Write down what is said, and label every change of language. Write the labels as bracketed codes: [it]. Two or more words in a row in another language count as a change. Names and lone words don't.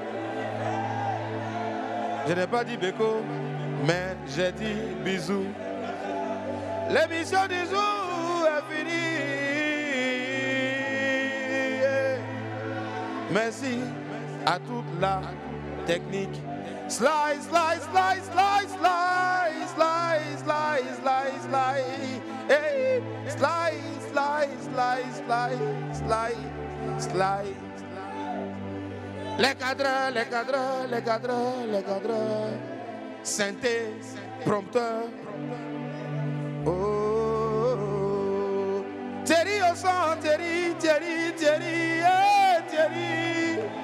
[fr] Je n'ai pas dit béco, mais j'ai dit bisou. L'émission du jour est finie. Merci à toute la technique. [en] Slide, slide, slide, slide, slide, slide, slide, slide, slide. Hey, slide, slide, slide, slide, slide, slide. [fr] Les cadres, les cadres, les cadres, les cadres. Synthé, prompteur. Oh, oh, oh. Thierry au son, Thierry, Thierry, Thierry, hey, Thierry.